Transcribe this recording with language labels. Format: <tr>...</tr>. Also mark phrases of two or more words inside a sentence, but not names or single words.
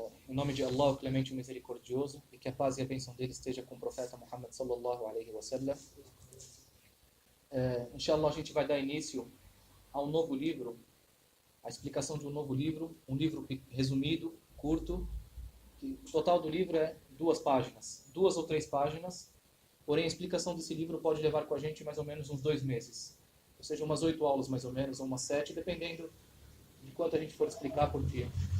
<pt>Em nome de Allah, o Clemente e o Misericordioso, e que a paz e a bênção dele esteja com o profeta Muhammad</pt> <ar>صلى الله عليه وسلم.</ar> <pt>Inshallah, a gente vai dar início a um novo livro, a explicação de um novo livro, um livro resumido, curto, que o total do livro é 2 páginas, 2 ou 3 páginas, porém a explicação desse livro pode levar com a gente mais ou menos uns 2 meses, ou seja, umas 8 aulas mais ou menos, ou umas 7, dependendo de quanto a gente for explicar por dia.</pt>